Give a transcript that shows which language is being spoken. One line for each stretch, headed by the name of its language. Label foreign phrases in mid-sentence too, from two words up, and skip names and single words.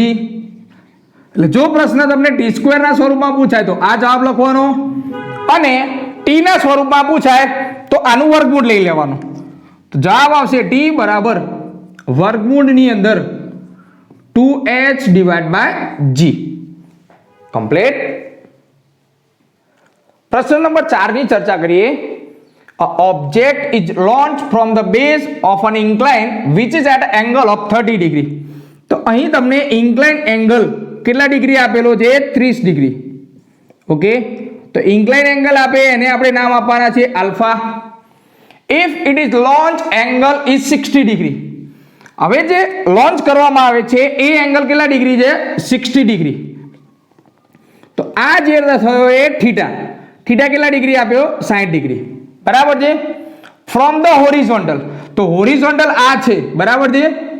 Gujarati: એટલે જો પ્રશ્ન તમને T² ના સ્વરૂપમાં પૂછાય તો આ જવાબ લખવાનો, અને T ના સ્વરૂપમાં પૂછાય તો આનું વર્ગમૂળ લઈ લેવાનું. તો જવાબ આવશે T બરાબર વર્ગમૂળની અંદર 2H
English: divide by
Gujarati: G. કમ્પ્લીટ. પ્રશ્ન નંબર 4 ની ચર્ચા કરીએ.
English: A object is launched from the base of an incline which is at an angle of 30 degree.
Gujarati: તો અહીં તમને
English: incline angle
Gujarati: કેટલા ડિગ્રી આપેલો છે? 30 ડિગ્રી. ઓકે, તો
English: incline angle
Gujarati: આપે એને આપણે નામ આપવાના છે આલ્ફા.
English: If it is launch angle is 60 degree.
Gujarati: હવે જે લોન્ચ કરવામાં આવે છે એ એંગલ કેટલા ડિગ્રી છે? 60 ડિગ્રી. તો આ જે થયો એ થીટા. થીટા કેટલા ડિગ્રી આપ્યો? 60 ડિગ્રી. બરાબર છે.
English: from the horizontal,
Gujarati: તો હોરિઝોન્ટલ આ છે. બરાબર છે.